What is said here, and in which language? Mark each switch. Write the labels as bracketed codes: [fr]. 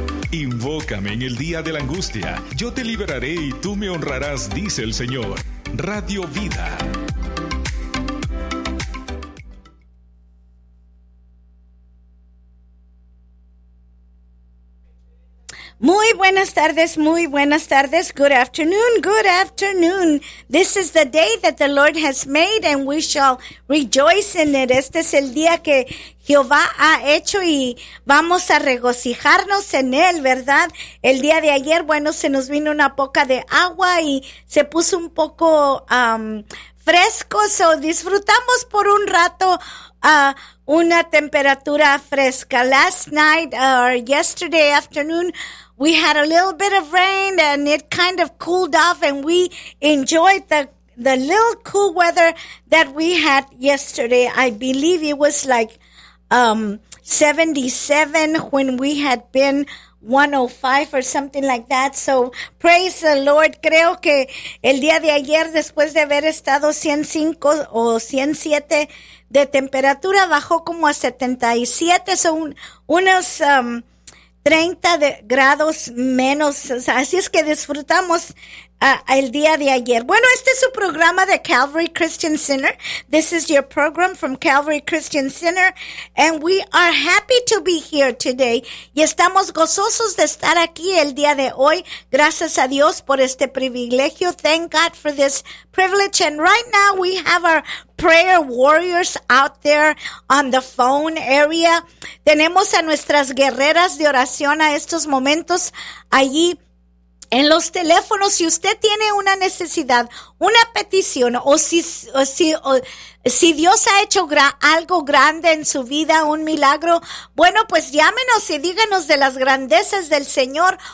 [es] Invócame en el día de la angustia. Yo te liberaré y tú me honrarás, dice el Señor. Radio Vida. Muy buenas tardes, muy buenas tardes. [en] Good afternoon, good afternoon. This is the day that the Lord has made and we shall rejoice in it. [es] Este es el día que Jehová ha hecho y vamos a regocijarnos en él, ¿verdad? El día de ayer, bueno, se nos vino una poca de agua y se puso un poco fresco. So disfrutamos por un rato una temperatura fresca. [en] Last night or yesterday afternoon, we had a little bit of rain and it kind of cooled off and we enjoyed the little cool weather that we had yesterday. I believe it was like 77 when we had been 105 or something like that. So praise the Lord. [es] Creo que el día de ayer, después de haber estado 105 o 107 de temperatura, bajó como a 77. Son unos 30 de grados menos. Así es que disfrutamos el día de ayer. Bueno, este es su programa de Calvary Christian Center. [en] This is your program from Calvary Christian Center. And we are happy to be here today. [es] Y estamos gozosos de estar aquí el día de hoy. Gracias a Dios por este privilegio. [en] Thank God for this privilege. And right now we have our prayer warriors out there on the phone area. [es] Tenemos a nuestras guerreras de oración a estos momentos allí en los teléfonos. Si usted tiene una necesidad, una petición, o si Dios ha hecho algo grande en su vida, un milagro, bueno, pues llámenos y díganos de las grandezas del Señor.